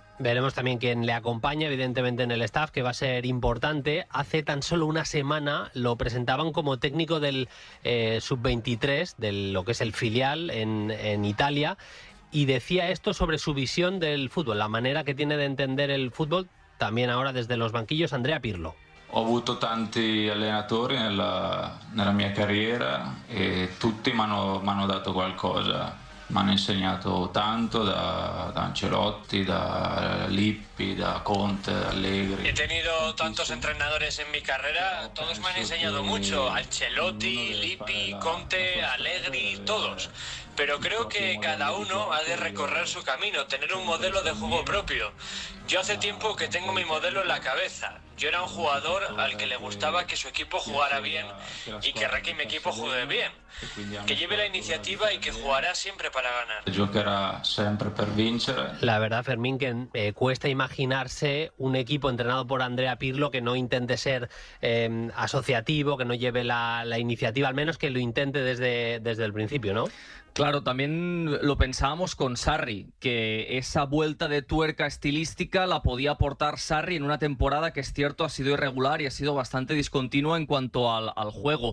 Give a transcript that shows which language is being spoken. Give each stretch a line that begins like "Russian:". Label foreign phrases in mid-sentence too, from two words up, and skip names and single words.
Spanish: Veremos también quién le acompaña, evidentemente, en el staff, que va a ser importante. Hace tan solo una semana lo presentaban como técnico del Sub-23, de lo que es el filial en Italia, y decía esto sobre su visión del fútbol, la manera que tiene de entender el fútbol, también ahora desde los banquillos, Andrea Pirlo.
Italian: Ho avuto tanti allenatori nella mia carriera e tutti mi hanno dato qualcosa. Mi hanno insegnato tanto, da Ancelotti, da Lippi, da Conte, da Allegri.
Spanish: He tenido tantos entrenadores en mi carrera, todos me han enseñado mucho. Ancelotti, Lippi, Conte, Allegri, todos. Pero creo que cada uno ha de recorrer su camino, tener un modelo de juego propio. Yo hace tiempo que tengo mi modelo en la cabeza. Yo era un jugador al que le gustaba que su equipo jugara bien y querrá que mi equipo juegue bien, que lleve la iniciativa y que jugará siempre para ganar.
Italian: Giocherà sempre per vincere.
Spanish: La verdad, Fermín, que cuesta imaginarse un equipo entrenado por Andrea Pirlo que no intente ser asociativo, que no lleve la iniciativa, al menos que lo intente desde el principio, ¿no? Claro, también lo pensábamos con Sarri, que esa vuelta de tuerca estilística la podía aportar Sarri en una temporada que es cierto ha sido irregular y ha sido bastante discontinua en cuanto al juego.